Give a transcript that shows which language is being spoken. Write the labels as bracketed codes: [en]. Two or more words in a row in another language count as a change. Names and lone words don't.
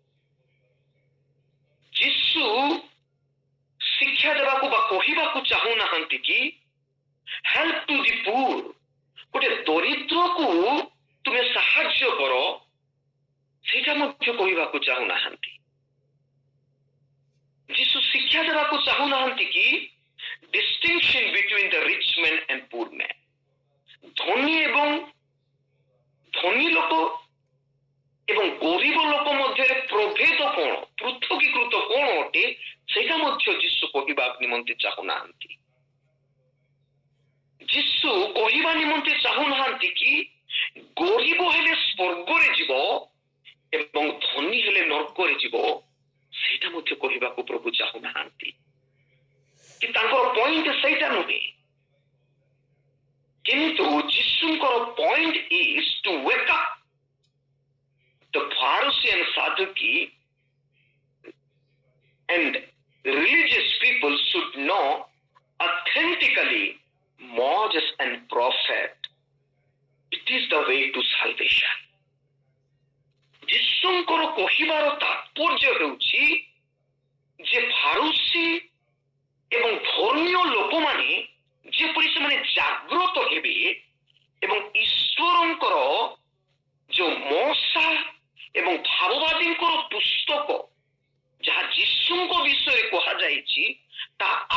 [or] ଯୀଶୁ ଶିକ୍ଷା ଦେବାକୁ ବା କହିବାକୁ ଚାହୁଁନାହାନ୍ତି କି [en] help to the poor, [or] ଗୋଟେ ଦରିଦ୍ରକୁ ତୁମେ ସାହାଯ୍ୟ କର, ସେଇଟା ମଧ୍ୟ କହିବାକୁ ଚାହୁଁନାହାନ୍ତି। ଯୀଶୁ ଶିକ୍ଷା ଦେବାକୁ ଚାହୁଁନାହାନ୍ତି କି [en] distinction between the rich man and poor man, [or] ଧନୀ ଏବଂ ଧନୀ ଲୋକ ଏବଂ ଗରିବ ଲୋକ ମଧ୍ୟରେ ପ୍ରଭେଦ କଣ, ପୃଥକୀକୃତ କଣ ଅଟେ, ସେଇଟା ମଧ୍ୟ ଯୀଶୁ କହିବା ନିମନ୍ତେ ଚାହୁଁନାହାନ୍ତି। ଯୀଶୁ କହିବା ନିମନ୍ତେ ଚାହୁଁନାହାନ୍ତି କି ଗରିବ ହେଲେ ସ୍ୱର୍ଗରେ ଯିବ ଏବଂ ଧନୀ ହେଲେ ନର୍କରେ ଯିବ, ସେଇଟା ମଧ୍ୟ କହିବାକୁ ପ୍ରଭୁ ଚାହୁଁନାହାନ୍ତି। କି ତାଙ୍କର ପଏଣ୍ଟ ସେଇଟା ନୁହେଁ। କିନ୍ତୁ ଯୀଶୁଙ୍କର ପଏଣ୍ଟ [en] is to wake up the Pharisee and Sadducee and religious people should know authentically Moses and prophet. It is the way to salvation. [or] ଯୀଶୁଙ୍କର କହିବାର ତାତ୍ପର୍ଯ୍ୟ ହେଉଛି ଯେ ଫାରୁସୀ ଏବଂ ଧର୍ମୀୟ ଲୋକମାନେ ଯେପରି ସେମାନେ ଜାଗ୍ରତ ହେବେ ଏବଂ ଈଶ୍ୱରଙ୍କର ଯୋଉ ମୋସା ଏବଂ ଭାବବାଦୀଙ୍କର ପୁସ୍ତକ ଯାହା ଯୀଶୁଙ୍କ ବିଷୟରେ କୁହାଯାଇଛି ତାହା